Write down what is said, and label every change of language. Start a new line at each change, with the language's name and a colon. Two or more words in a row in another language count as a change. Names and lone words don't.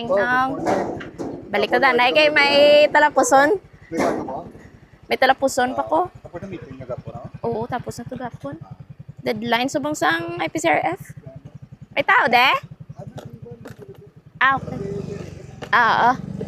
Hiligaynon: Balik na danay kay may talapuson. May talapuson pa ko. Tapos na meeting na gapo na? Oo, tapos na to gapon. Deadline subang sang IPCRF. May tao de? Ah, okay. Oo.